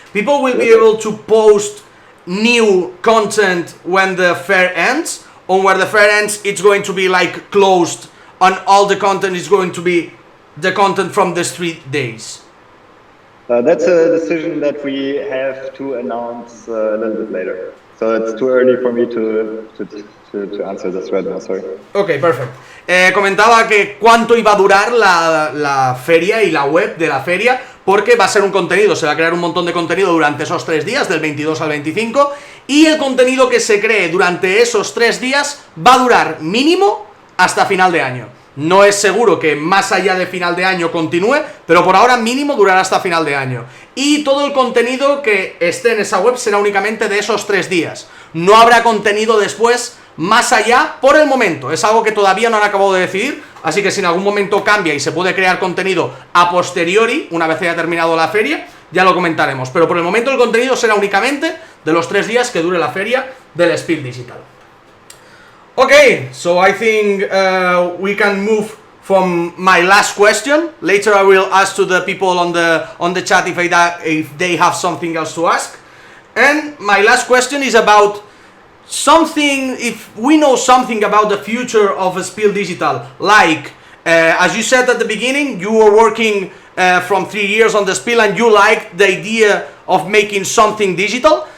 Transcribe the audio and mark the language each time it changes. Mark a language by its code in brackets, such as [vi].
[en] People will be able to post new content when the fair ends, or where the fair ends, it's going to be like closed and all the content is going to be the content from the 3 days? That's a decision that we have to announce a little bit later. So it's too early for me to answer this right now, sorry. Ok, perfect. [es] Comentaba que cuánto iba a durar la feria y la web de la feria, porque va a ser un contenido, se va a crear un montón de contenido durante esos 3 días, del 22 al 25, y el contenido que se cree durante esos 3 días va a durar mínimo hasta final de año. No es seguro que más allá de final de año continúe, pero por ahora mínimo durará hasta final de año. Y todo el contenido que esté en esa web será únicamente de esos 3 días. No habrá contenido después más allá por el momento. Es algo que todavía no han acabado de decidir, así que si en algún momento cambia y se puede crear contenido a posteriori, una vez haya terminado la feria, ya lo comentaremos, pero por el momento el contenido será únicamente de los 3 días que dure la feria del SPIEL.digital. [en] Okay, so I think we can move from my last question. Later I will ask to the people on the chat if they have something else to ask. And my last question is about something, if we know something about the future of SPIEL.digital, like as you said at the beginning, you were working from 3 years on the SPIEL and you liked the idea of making something digital.